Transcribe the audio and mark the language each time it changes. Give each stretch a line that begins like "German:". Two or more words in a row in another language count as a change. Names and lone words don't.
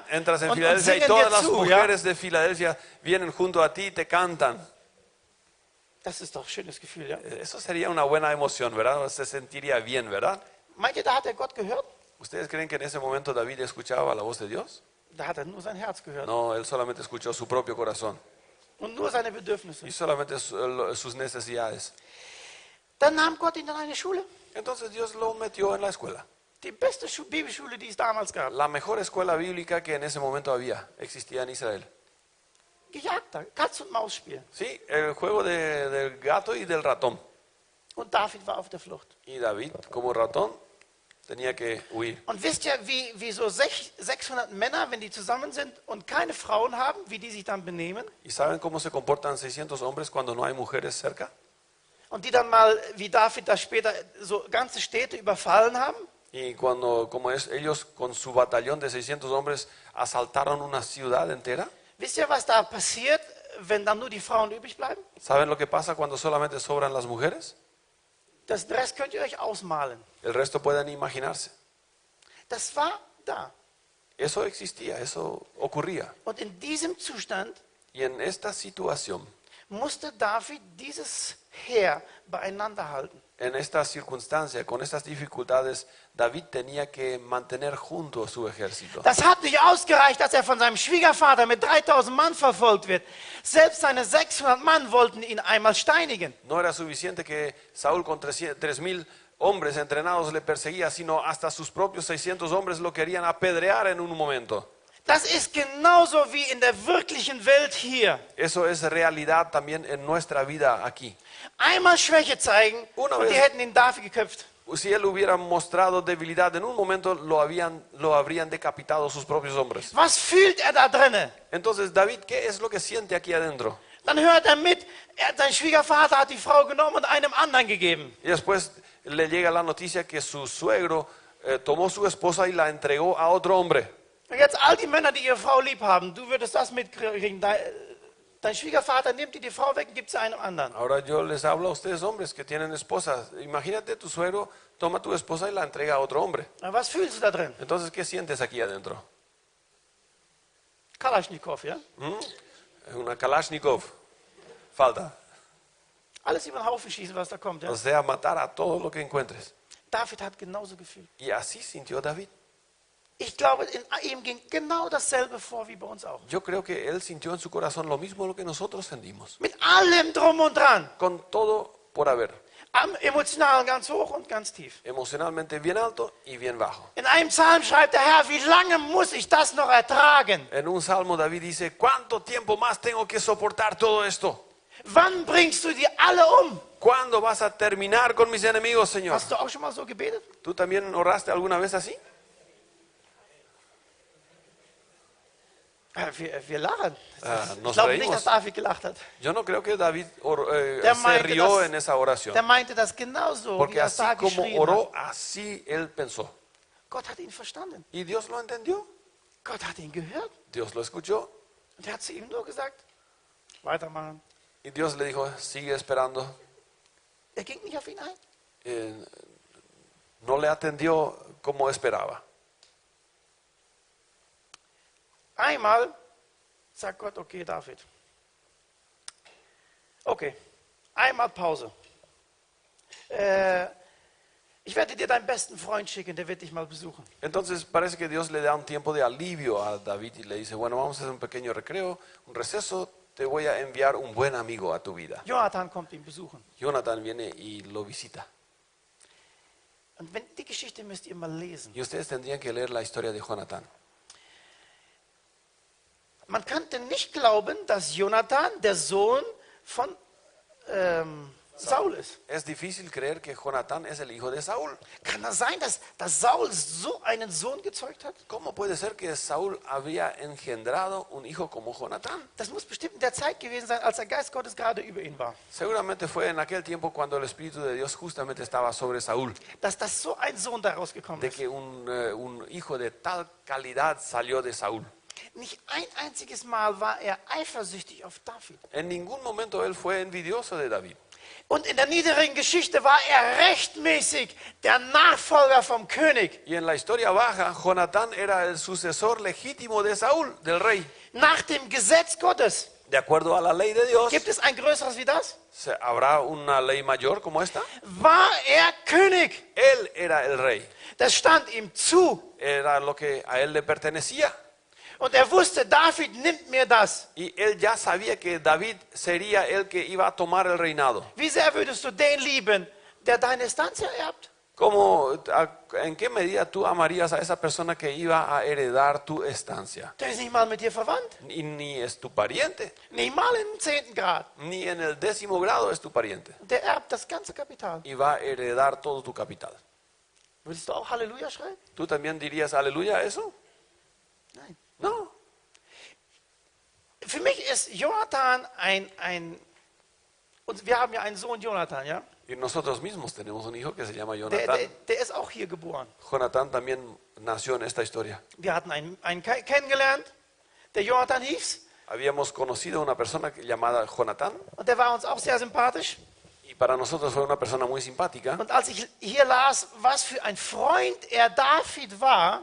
Spanish: Entras en
German: und
Spanish: Filadelfia y
German: singen
Spanish: todas
German: dir
Spanish: las
German: zu, ja?
Spanish: mujeres de Filadelfia vienen junto a ti y te cantan.
German: Das ist doch ein schönes Gefühl, ja?
Spanish: Eso sería una buena emoción, ¿verdad? Se sentiría bien, ¿verdad?
German: Meint ihr, da hat er Gott gehört?
Spanish: ¿Ustedes creen que en ese momento David escuchaba la voz de Dios?
German: Da hat er nur sein Herz gehört
Spanish: No, él solamente escuchó su propio corazón
German: und nur seine Bedürfnisse.
Spanish: y solamente sus necesidades.
German: Dann nahm Gott ihn in eine Schule,
Spanish: Entonces Dios lo metió en la escuela.
German: die beste Bibelschule, die es damals gab.
Spanish: La mejor escuela bíblica que en ese momento existía en Israel.
German: Gejagter, Katz- und Maus-Spiel.
Spanish: Sí, el juego del gato y del ratón.
German: Und David war auf der Flucht.
Spanish: Y David, como ratón, tenía que huir.
German: Und wisst ihr, wie so 600 Männer, wenn die zusammen sind und keine Frauen haben, wie die sich dann benehmen?
Spanish: ¿Y saben cómo se comportan 600 hombres cuando no hay mujeres cerca?
German: Und die dann mal, wie David das später, so ganze Städte überfallen haben?
Spanish: Y ellos con su batallón de 600 hombres asaltaron una ciudad entera.
German: Wisst ihr, was da passiert, wenn dann nur die Frauen übrig bleiben?
Spanish: ¿Saben lo que pasa cuando solamente sobran las mujeres?
German: Das Rest könnt ihr euch ausmalen.
Spanish: El resto pueden imaginarse.
German: Das war da.
Spanish: Eso existía, eso ocurría.
German: Und in diesem Zustand
Spanish: Y en esta situación,
German: musste David dieses Heer beieinander halten.
Spanish: en esta circunstancia, con estas dificultades, David tenía que mantener junto a su ejército.
German: Das hat nicht ausgereicht, dass er von seinem Schwiegervater mit 3000 Mann verfolgt wird. Selbst seine 600 Mann wollten ihn einmal steinigen.
Spanish: No era suficiente que Saúl con 3,000 hombres entrenados le perseguía, sino hasta sus propios 600 hombres lo querían apedrear en un momento.
German: Das ist genauso wie in der wirklichen Welt hier.
Spanish: Eso es realidad también en nuestra vida aquí.
German: Einmal Schwäche zeigen
Spanish: Una
German: und die
Spanish: vez-
German: hätten ihn David geköpft.
Spanish: Si él hubiera mostrado debilidad en un momento, lo habrían decapitado sus propios hombres.
German: Was fühlt er da drinnen?
Spanish: Entonces, David, ¿qué es lo que siente aquí adentro?
German: Dann hört er mit, sein Schwiegervater hat die Frau genommen und einem anderen gegeben. Y después le llega la noticia que su suegro tomó su esposa y la entregó a otro hombre. Und jetzt all die Männer, die ihre Frau lieb haben, du würdest das mitkriegen. Dein Schwiegervater nimmt dir die Frau weg und gibt sie einem anderen.
Spanish: Ahora yo les hablo a ustedes hombres que tienen esposas. Imagínate, tu suegro toma tu esposa y la entrega a otro hombre.
German: Na, was fühlst du da drin?
Spanish: Entonces, ¿qué sientes aquí adentro?
German: Kalaschnikow, ja?
Spanish: Una Kalashnikov. Falta.
German: Alles über den Haufen schießen, was da kommt, ja?
Spanish: O sea, matar a todo lo que encuentres.
German: David hat genauso gefühlt.
Spanish: Y así sintió David.
German: Ich glaube, in ihm ging genau dasselbe vor wie bei uns auch.
Spanish: Yo creo que él sintió en su corazón lo mismo lo que nosotros sentimos.
German: Mit allem drum und dran.
Spanish: Con todo por haber.
German: Am emotionalen ganz hoch und ganz tief.
Spanish: Emocionalmente bien alto y bien bajo.
German: In einem Psalm schreibt der Herr, wie lange muss ich das noch ertragen?
Spanish: En un salmo David dice, ¿cuánto tiempo más tengo que soportar todo esto?
German: Wann bringst du die alle um?
Spanish: ¿Cuándo vas a terminar con mis enemigos, Señor?
German: Hast du auch schon mal so gebetet?
Spanish: ¿Tú también oraste alguna vez así?
German: Wir lachen.
Spanish: Nos
German: Ich glaube nicht,
Spanish: reímos.
German: dass David gelacht hat.
Spanish: Yo no creo que David
German: Der
Spanish: se
German: meinte
Spanish: rió
German: das-
Spanish: en esa oración.
German: Der meinte das genauso, wie
Spanish: Porque
German: er es
Spanish: así
German: da
Spanish: como
German: geschrieben
Spanish: oró,
German: hat.
Spanish: así él pensó.
German: Gott hat ihn verstanden.
Spanish: Y Dios lo entendió.
German: Gott hat ihn gehört.
Spanish: Dios lo escuchó.
German: Und er hat zu ihm nur gesagt, weitermachen.
Spanish: Y Dios le dijo, sigue esperando.
German: Er ging nicht auf ihn ein.
Spanish: No le atendió como esperaba.
German: Einmal sagt Gott, okay, David. Okay, einmal Pause. Ich werde dir deinen besten Freund schicken, der wird dich mal besuchen.
Spanish: Entonces parece que Dios le da un tiempo de alivio a David y le dice, bueno, vamos a hacer un pequeño recreo, un receso, te voy a enviar un buen amigo a tu vida.
German: Jonathan kommt ihn besuchen.
Spanish: Jonathan viene y lo visita.
German: Und wenn, die Geschichte müsst ihr mal lesen.
Spanish: Y ustedes tendrían que leer la historia de Jonathan.
German: Man könnte nicht glauben, dass Jonathan der Sohn von Saul ist.
Spanish: Es difícil creer que Jonathan es el hijo de Saúl.
German: Kann das sein, dass Saul so einen Sohn gezeugt hat?
Spanish: ¿Cómo puede ser que Saúl había engendrado un hijo como Jonatán?
German: Das muss bestimmt in der Zeit gewesen sein, als der Geist Gottes gerade über ihn war.
Spanish: Seguramente fue en aquel tiempo cuando el Espíritu de Dios justamente estaba sobre Saúl,
German: Dass das so ein Sohn daraus gekommen
Spanish: de
German: ist.
Spanish: que un hijo de tal calidad salió de Saúl.
German: Nicht ein einziges Mal war er eifersüchtig auf David.
Spanish: En ningún momento él fue envidioso de David.
German: Und in der niederen Geschichte war er rechtmäßig der Nachfolger vom König.
Spanish: Y en la historia baja, Jonatán era el sucesor legítimo de Saúl, del rey.
German: Nach dem Gesetz Gottes.
Spanish: De acuerdo a la ley de Dios,
German: Gibt es ein größeres wie das?
Spanish: ¿habrá una ley mayor como esta?
German: War er König?
Spanish: Él era el rey.
German: Das stand ihm zu.
Spanish: Era lo que a él le pertenecía.
German: Und er wusste, David nimmt mir das.
Spanish: Y él ya sabía que David sería el que iba a tomar el reinado.
German: Wie sehr würdest du den lieben, der deine Estancia erbt?
Spanish: ¿En qué medida tú amarías a esa persona que iba a heredar tu estancia?
German: Der ist nicht mal mit dir verwandt.
Spanish: Y ni es tu pariente,
German: Nicht mal im 10. Grad.
Spanish: ni en el 10º grado es tu pariente.
German: Der erbt das ganze Kapital.
Spanish: Y va a heredar todo tu capital.
German: Würdest du auch Halleluja schreien?
Spanish: ¿Tú también dirías aleluya a eso?
German: Nein.
Spanish: No.
German: Für mich ist Jonathan und wir haben ja einen Sohn, Jonathan, ja?
Spanish: Y nosotros mismos tenemos un hijo que se llama
German: Der
Spanish: Jonatán.
German: ist auch hier geboren.
Spanish: Jonatán también nació en esta historia.
German: Wir hatten einen kennengelernt, der Jonathan hieß,
Spanish: Habíamos conocido a una persona llamada Jonatán
German: und der war uns auch sehr sympathisch.
Spanish: y para nosotros fue una persona muy simpática.
German: Und als ich hier las, was für ein Freund er David war,